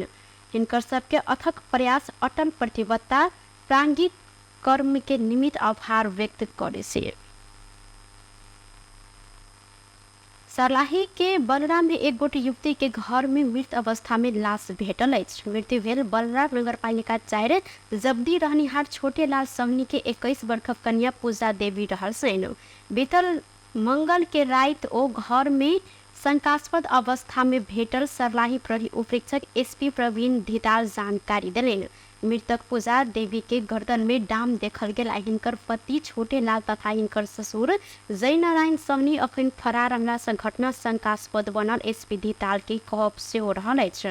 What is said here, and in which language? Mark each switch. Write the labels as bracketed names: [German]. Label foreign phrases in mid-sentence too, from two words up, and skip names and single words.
[Maithili] हिनकर सबके अथक प्रयास अटल प्रतिबद्धता प्रांगिक कर्म के निमित्त आभार व्यक्त करे से। सर्लाही के बलराम में एक गोटी युवती के घर में मृत अवस्था में लाश भेटल अछि। मृत्यु भेल बलराम नगरपालिका 4 जब्दी रहनिहार छोटे लाल सहनी के 21 वर्ष कन्या पूजा देवी रहल सेन। बीतल मंगल के रात ओ घर में शंकास्पद अवस्था में भेटल सर्लाही प्रहरी उपरीक्षक एसपी प्रवीण धिताल जानकारी दिलेन। मृतक पूजा देवी के गर्दन में डाम देखल गेल। हिनकर पति छोटे लाल तथा हिनकर ससुर जय नारायण सहनी अखन फरार रहला से घटना शंकास्पद बनल एसपी धिताल के कहब से हो रहल अछि।